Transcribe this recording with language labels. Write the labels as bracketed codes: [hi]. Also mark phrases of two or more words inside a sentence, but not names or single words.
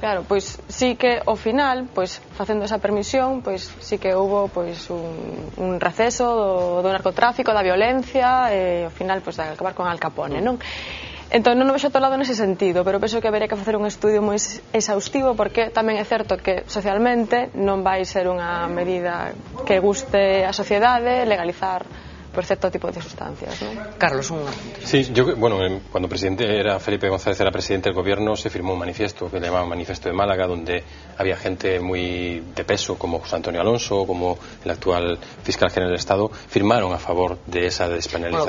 [gl] Claro, pois sí que ao final, pois facendo esa permisión, pois sí que houve pois un receso do narcotráfico, da violencia e ao final pois de acabar con Al Capone, non? Entón non me vexo atolado nese sentido, pero penso que habería que facer un estudio moi exhaustivo porque tamén é certo que socialmente non vai ser unha medida que guste a sociedade legalizar por cierto tipo de sustancias, ¿no? Carlos, [es] Sí, cuando Felipe González era presidente del gobierno se firmó un manifiesto que le llamaban Manifiesto de Málaga, donde había gente muy de peso como José Antonio Alonso, como el actual fiscal general del Estado, firmaron a favor de esa despenalización.